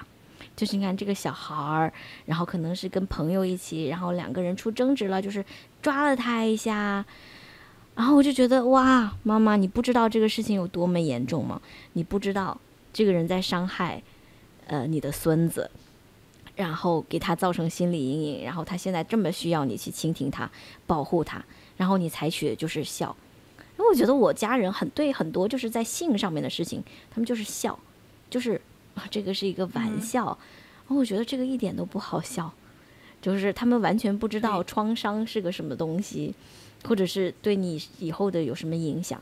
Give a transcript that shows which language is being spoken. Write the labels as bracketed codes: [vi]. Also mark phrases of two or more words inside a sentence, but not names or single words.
[zh] 就是你看這個小孩，然後可能是跟朋友一起，然後2個人出爭執了，就是抓了他一下， 然後我就覺得哇，媽媽，你不知道這個事情有多麼嚴重嗎？你不知道這個人在傷害你的孫子，然後給他造成心理陰影，然後他現在這麼需要你去傾聽他，保護他，然後你採取的就是笑。因為我覺得我家人对很多就是在性上面的事情，他們就是笑，就是這個是一個玩笑，然後我覺得這個一點都不好笑，就是他們完全不知道創傷是個什麼東西，或者是對你以後的有什麼影響。